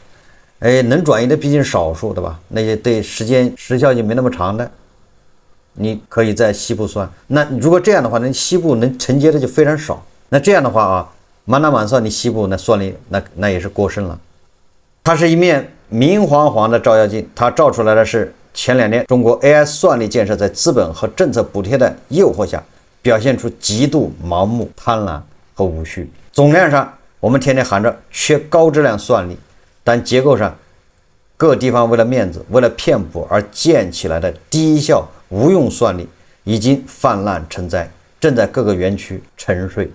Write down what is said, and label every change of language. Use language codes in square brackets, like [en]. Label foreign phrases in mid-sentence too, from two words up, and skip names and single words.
[zh] 能轉移的畢竟是少數，對吧？那些對時效性沒那麼長的，你可以在西部算。那如果這樣的話，那西部能承接的就非常少。那這樣的話啊，滿打满算你西部那算力那也是过剩了。它是一面明晃晃的照妖镜，它照出來的是前2年中国 AI 算力建設在資本和政策補貼的誘惑下，表現出極度盲目、貪婪和無序。總量上，我們天天喊着缺高質量算力。但結構上，各地方為了面子、為了騙補而建起來的低效無用算力已經泛濫成災，正在各個園區沉睡。